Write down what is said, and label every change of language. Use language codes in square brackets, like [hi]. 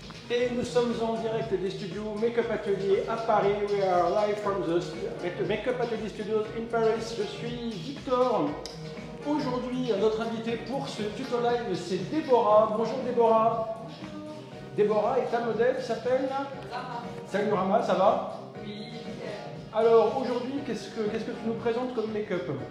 [fr] Et nous sommes en direct des studios Make-up Atelier à Paris. [en] We are live from the Make-up Atelier Studios in Paris. [fr] Je suis Victor. Aujourd'hui, notre invité pour ce tuto live, c'est Déborah. Bonjour Déborah. Déborah et ta modèle s'appelle Rama. Salut Rama, ça va? Oui. Alors aujourd'hui, qu'est-ce que tu nous présentes comme make-up?